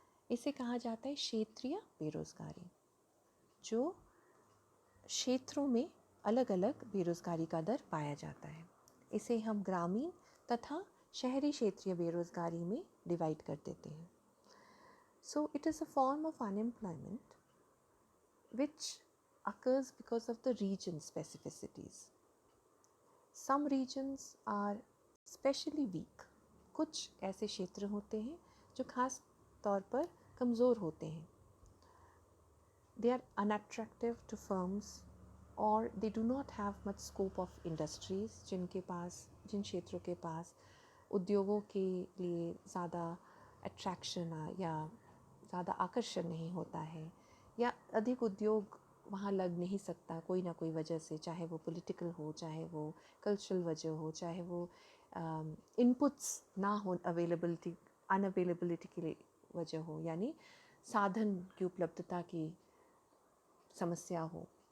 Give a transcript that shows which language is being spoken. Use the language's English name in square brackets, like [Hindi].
[Hindi] इसे कहा जाता है क्षेत्रीय बेरोज़गारी, जो क्षेत्रों में अलग अलग बेरोज़गारी का दर पाया जाता है। इसे हम ग्रामीण तथा शहरी क्षेत्रीय बेरोज़गारी में डिवाइड कर देते हैं। [English] So it is a form of unemployment which occurs because of the region specificities. Some regions are specially weak. [Hindi] कुछ ऐसे क्षेत्र होते हैं जो खास तौर पर कमज़ोर होते हैं. [English] They are unattractive to firms or they do not have much scope of industries. [Hindi] जिन क्षेत्रों के पास उद्योगों के लिए ज़्यादा अट्रैक्शन या ज़्यादा आकर्षण नहीं होता है, या अधिक उद्योग वहाँ लग नहीं सकता कोई ना कोई वजह से, चाहे वो पॉलिटिकल हो, चाहे वो कल्चरल वजह हो, चाहे वो इनपुट्स ना हो, अनअवेलेबिलिटी की वजह हो, यानी साधन की उपलब्धता की समस्या हो।